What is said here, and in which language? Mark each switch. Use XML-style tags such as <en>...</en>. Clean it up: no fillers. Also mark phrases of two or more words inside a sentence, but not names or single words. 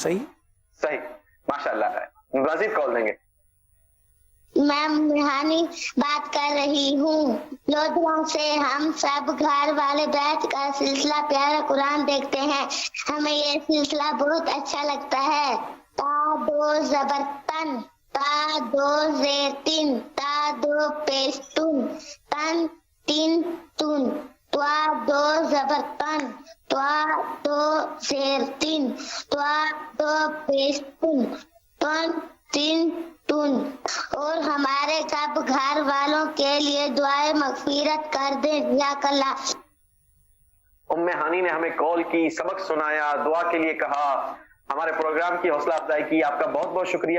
<ur>ماشاءاللہ. مزید کال دیں گے. میں روحانی بات کر رہی ہوں. لودھیوں سے ہم سب گھر والے بیٹھ کر سلسلہ پیارا قرآن دیکھتے ہیں. ہمیں یہ سلسلہ بہت اچھا لگتا ہے. تا دو زبر تن، تا دو زیر تن، تا دو پیش تن، تن تین تن، توا دو زبر تن، توا دو زیر تن، توا دو پیش تن، تن تین تن. اور ہمارے سب گھر والوں کے لیے دعائیں مغفرت کر دیں.</ur> <ar>جزاک اللہ.</ar> <ur>ام ہانی نے ہمیں کال کی، سبق سنایا، دعا کے لیے کہا، ہمارے پروگرام کی حوصلہ افزائی کی. آپ کا بہت بہت شکریہ.</ur>